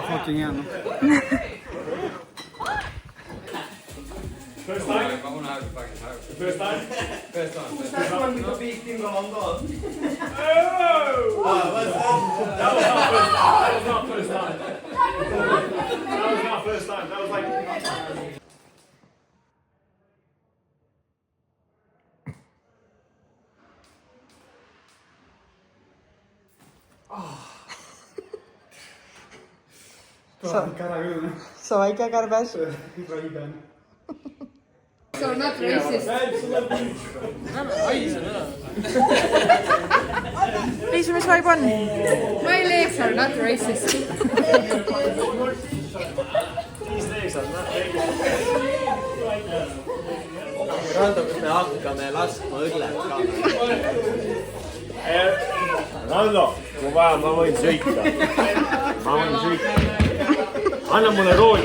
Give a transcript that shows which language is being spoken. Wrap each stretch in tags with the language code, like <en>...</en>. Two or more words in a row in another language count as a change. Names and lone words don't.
<et>fucking hea, noh.</et> <en>First time? First time? First time. That one with the big thing on God. Oh! That was not first time. That was not first time. That was like...</en> <et>Sa väike kärbes.</et> <en>So not racist.</en> <et>Liisu, mis vaib on?</et> <en>My legs are not racist.</en> <et>Rando, kas me hakkame laskma õllet ka? Rando, kui vaja, ma võin sõita. Anna mulle rooli.</et>